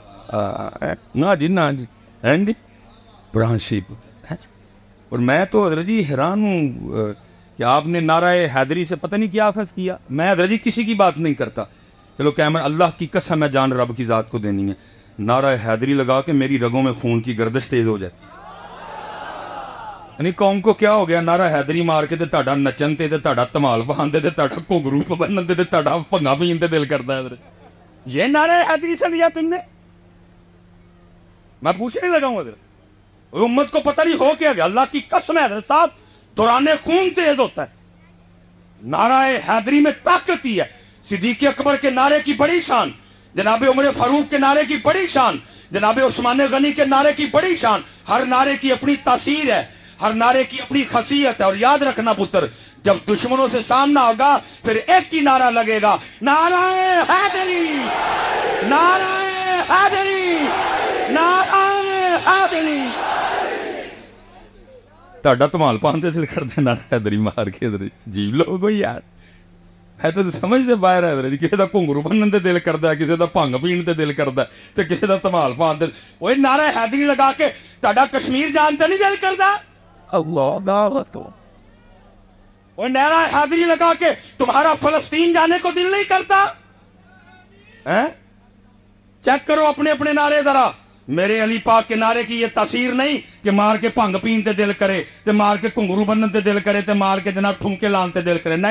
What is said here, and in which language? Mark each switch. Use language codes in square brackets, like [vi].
[ur] نہ جی, نہ جی, ہیں جی قرآن شریف. اور میں تو حضرت جی حیران ہوں کہ آپ نے نعرہ حیدری سے پتہ نہیں کیا افز کیا. میں حضرت جی کسی کی بات نہیں کرتا, چلو کیمرہ اللہ کی قسم ہے جان رب کی ذات کو دینی ہے, نعرہ حیدری لگا کے میری رگوں میں خون کی گردش تیز ہو جاتی ہے. یعنی قوم کو کیا ہو گیا, [pa] نعرہ حیدری مار کے تے تہاڈا نچن تے تہاڈا ਧਮਾਲ پاندے تے تہاڈا گھنگرو پبنن تے تہاڈا بھنگا پین تے دل کردا ہے. [ur] یہ نعرہ حیدری سے لیا تم نے؟ میں پوچھنے لگا ہوں حضرت، امت کو پتہ نہیں ہو کیا گیا؟ اللہ کی قسم ہے حضرت صاحب، دوران خون تیز ہوتا ہے. نعرہ حیدری میں طاقت ہی ہے. صدیق اکبر کے نعرے کی بڑی شان، جناب عمر فاروق کے نعرے کی بڑی شان، جناب عثمان غنی کے نعرے کی بڑی شان. ہر نعرے کی اپنی تاثیر ہے، ہر نعرے کی اپنی خاصیت ہے. اور یاد رکھنا پتر، جب دشمنوں سے سامنا ہوگا پھر ایک ہی نعرہ لگے گا، نعرہ حیدری، نعرہ حیدری، نعرہ حیدری. [pa] تہاڈا تمال پان تے دل کردا نعرہ حیدری مار کے ادھر جیب لو کوئی یار. ہے تو سمجھ دے باہر ہے، کسی دا گھنگرو بنن تے دل کردا ہے، کسی دا بھنگ پین تے دل کردا ہے، تے کسی دا تمال پان تے اوے نعرہ حیدری لگا کے تہاڈا کشمیر جان تے نہیں دل کردا؟ اللہ دعوت. [ur] اوے نعرہ حیدری لگا کے تمہارا فلسطین جانے کو دل نہیں کرتا؟ ہیں؟ چیک کرو اپنے اپنے نعرے ذرا. میرے علی پاک کے نعرے کی یہ تاثیر نہیں کہ [pa] مار کے بھنگ پین تے دل کرے، تے مار کے گھنگرو بنن تے دل کرے، تے مار کے جناب ٹھمکے لان تے دل کرے.